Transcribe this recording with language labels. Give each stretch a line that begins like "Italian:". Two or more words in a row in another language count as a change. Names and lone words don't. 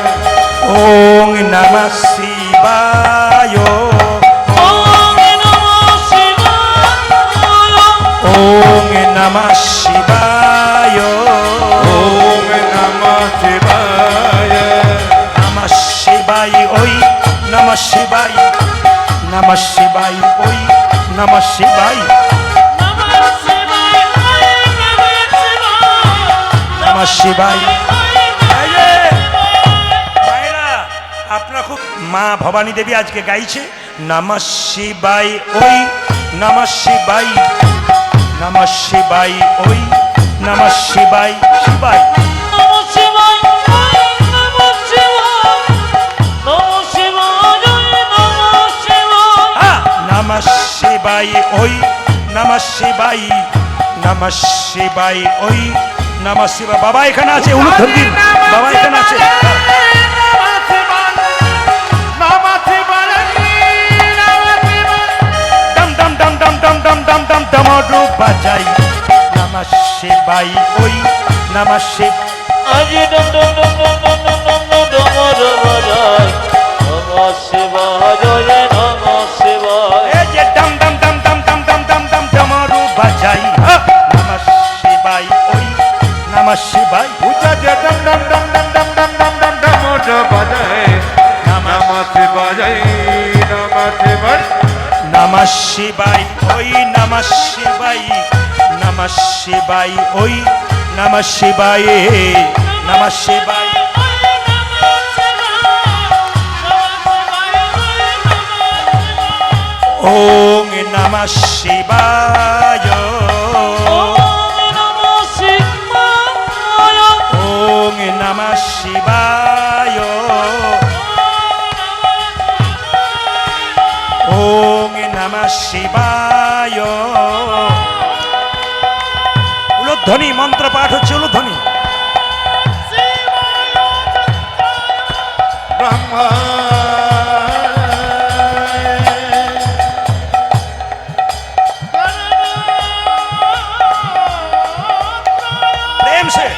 Sanskrit: ওং নমঃ শিবায়, ওং নমঃ শিবায়, ওং নমঃ শিবায়, ওং নমঃ শিবায়, নমঃ শিবায় ওই, নমঃ শিবায়, নমঃ শিবায় ওই, নমঃ শিবায়, নমঃ শিবায়।
Bangla: আপনার খুব মা ভবানী দেবী আজকে গাইছে
Sanskrit: নমঃ শিবায় ওই, নমঃ শিবায়, নমঃ শিবায় ওই, নমঃ শিবায়, শিবায়, নমঃ শিবায়, নমঃ শিবায়, নমঃ শিবায়, নমঃ শিবায় ওই, নমঃ শিবায়, নমঃ শিবায় ওই, নমঃ শিবায়।
Bangla: বাবা এখানে আছে, উলুধ্বনি দিন। বাবা এখানে আছে। ডমরু বাজাই
Sanskrit: নমঃ শিবায় ওই, নমঃ শিব।
Bangla: আজি ডম ডম ডম ডম ডম ডম ডম ডমরু বাজাই
Sanskrit: নমঃ শিবায়, নমঃ শিবায়।
Bangla: এই যে ডম ডম ডম ডম ডম ডম ডম ডম ডমরু বাজাই
Sanskrit: নমঃ শিবায় ওই, নমঃ শিবায়।
Bangla: উজা যে ডম ডম ডম ডম ডম ডম ডম ডম ডমরু বাজাই
Sanskrit: নমঃ শিবায়, নমঃ শিবায়, নমঃ শিবায় ওই, নমঃ শিবায়, নমঃ শিবায় ওই, নমঃ শিবায়, নমঃ শিবায়। ওং নমঃ শিবায়, ওং নমঃ শিবায়, ওং নমঃ শিবায়, ওং নমঃ শিবায়।
Bangla: উলুধ্বনি মন্ত্র পাঠ হচ্ছে, উলুধ্বনি।
Hindi: ब्रह्मा प्रेम से